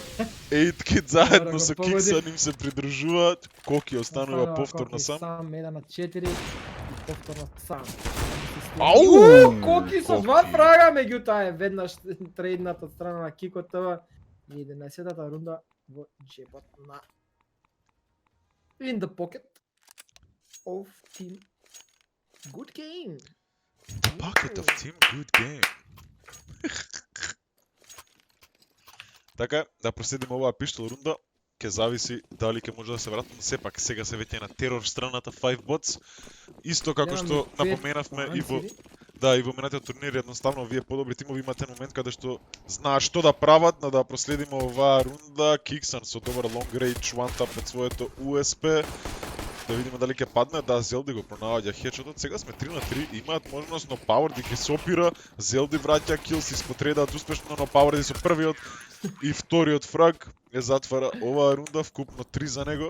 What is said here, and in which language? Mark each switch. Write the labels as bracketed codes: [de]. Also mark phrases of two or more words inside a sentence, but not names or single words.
[mk] 8kit заедно со Киксан им се придружуваат. Коки останува повторно сам. Сам 1 на 4 и повторно сам. Ау! Коки со 2 фрага, меѓутоа е веднаш трейдната од страна на Кико ТВ и 11-та рунда во джебот на [en] in the pocket of team good game. Pocket of team good game. [mk] Така, да проследиме оваа пиштол рунда. Ке зависи дали ќе може да се вратат, но сепак сега се веќе на терор страната 5 bots. Исто како Гледам што и пет напоменавме и во панцири. да, и во минатиот турнир едноставно овие подобри тимови имате момент каде што знаат што да прават, но да проследиме оваа рунда. Киксан со добар [en] long range one tap [mk] од своето USP. Да видиме дали ќе падне. Да, Зелди го пронаоѓа хедшотот. Сега сме 3 на 3, имаат можност, но Пауърди ќе се опира. Зелди враќа кил, се испотредат успешно, но Пауърди со првиот и вториот фраг ја затвара оваа рунда, вкупно 3 за него.